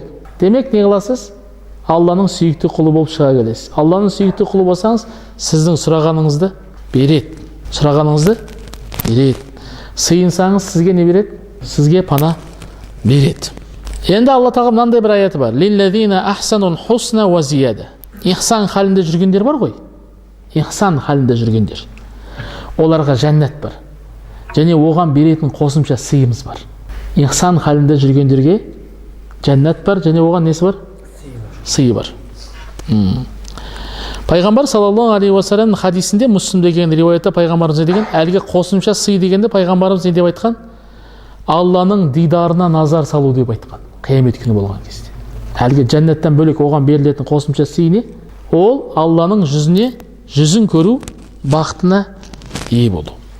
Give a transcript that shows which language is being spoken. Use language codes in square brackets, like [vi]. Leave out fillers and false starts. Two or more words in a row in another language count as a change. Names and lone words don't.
[kk] Демек не қыласыз? Алланың сүйікті құлы болып шыға келесіз. Алланың сүйікті құлы болсаңыз, сіздің сұрағаныңызды береді. Сыйынсаңыз, сізге не береді? Сізге пана береді. Енді Алла тағала мынандай бір аяты бар. [ar] للذين أحسنوا الحسنى وزيادة. [kk] Ихсан халінде жүргендер бар ғой. Ихсан халінде жүргендер. Оларға жәннат бар. Және оған беретін қосымша сыйымыз бар. Ихсан халінде жүргендерге жәннат бар, және оған несі бар? Сыйы бар. Пайғамбар [ar] صلى الله عليه وسلم [kk] хадисінде, Муслимде келген риуаятта пайғамбарымыз не деген? Әлгі қосымша сый дегенде пайғамбарымыз не деп айтқан? Алланың дидарына назар салу деп айтқан. Қиямет күні болған кезде. Әлгі жәннаттан бөлек оған берілетін қосымша сый не? Ол Алланың жүзін көру бақытына ие болу.